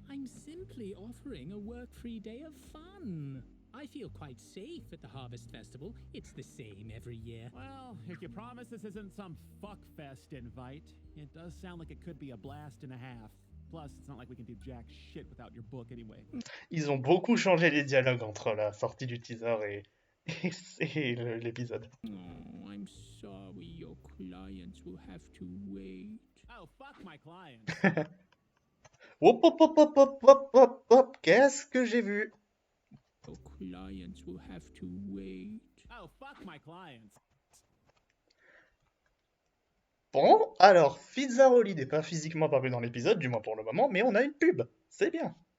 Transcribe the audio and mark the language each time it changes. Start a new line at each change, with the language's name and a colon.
English: I'm simply offering a work-free day of fun. I feel quite safe at the Harvest Festival. It's the same every year. Well, if you promise this isn't some fuckfest invite, it does sound like it could be a blast and a half. Plus, it's not like we can do jack shit without your book anyway.
French: Ils ont beaucoup changé les dialogues entre la sortie du teaser et l'épisode.
English: Oh, I'm sorry your clients will have to wait. Oh, fuck my clients.
French: Hop, hop, hop, hop, hop, hop, hop, hop, qu'est-ce que j'ai vu?
English: Your clients will have to wait. Oh, fuck my clients.
French: Bon, alors, Fizzaroli n'est pas physiquement apparu dans l'épisode, du moins pour le moment, mais on a une pub. C'est bien.